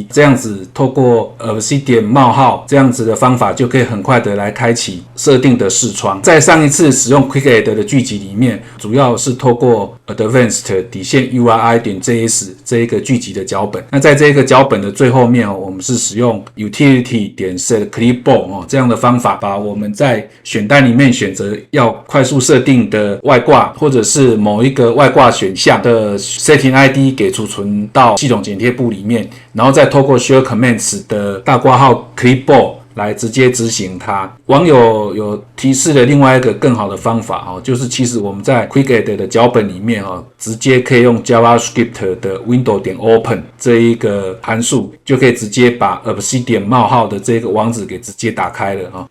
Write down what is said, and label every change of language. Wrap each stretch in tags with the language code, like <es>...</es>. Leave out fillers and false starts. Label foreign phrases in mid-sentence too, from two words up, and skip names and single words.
<zh>這樣子透過 Obsidian 冒號這樣子的方法，就可以很快的來開啟設定的視窗。在上一次使用 Quick Add 的聚集裡面，主要是透過 Advanced-URI.js 這一個聚集的腳本。那在這個腳本的最後面，我們是使用 Utility.setClipboard 這樣的方法，把我們在選單裡面選擇要快速設定的外掛，或者是某一個外掛選項的</zh> <en>Setting ID</en> <zh>給儲存到系統剪貼簿裡面，然後再透過 Shell Commands 的大括號 Clipboard來直接執行它。網友有提示了另外一個更好的方法，就是其實我們在 Quick Add 的腳本裡面直接可以用 JavaScript 的 Window.Open 這一個函數，就可以直接把 Obsidian 冒號的這個網址給直接打開了。</zh>